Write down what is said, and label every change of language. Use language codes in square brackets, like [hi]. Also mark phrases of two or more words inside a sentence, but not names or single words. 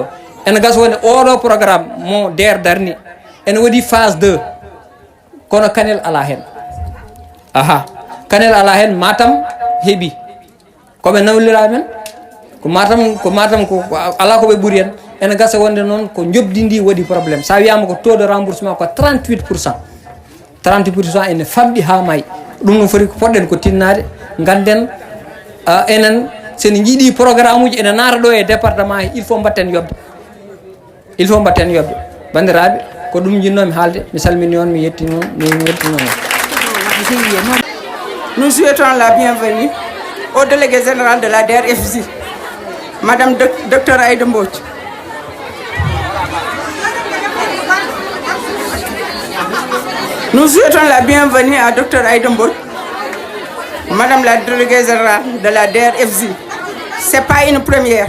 [ff] Ene gasa wonde oɗo programme mo DER darni ene waɗi phase 2 kono Kanel ala hen. Kanel ala hen, Matam heeɓi koɓe nawlira men ko Matam ko ala koɓe ɓuuri hen. Ene gasa wonde noon ko jobdidi waɗi probléme. Sa wiyama ko [fr] taux de remboursement [ff] ko 38%. 38% ene famɗi ha maayi. ɗum no foti ko poɗɗen ko tinnade ganden enen sen jiiɗi programme uji ene naata ɗo e département he [fr] il faut [ff] mbatten yobde bandiraɓe ko ɗum jinnomi haalde. Mi salmini on, mi yetti noon, mi yetti noon. [fr] Nous souhaitons la bienvenue au délégué général de la DER/FJ, Madame Dr Aïda Mbodj. Nous souhaitons la bienvenue à Dr Aïda Mbodj, Madame la déléguée générale de la DRFJ, ce n'est pas une première.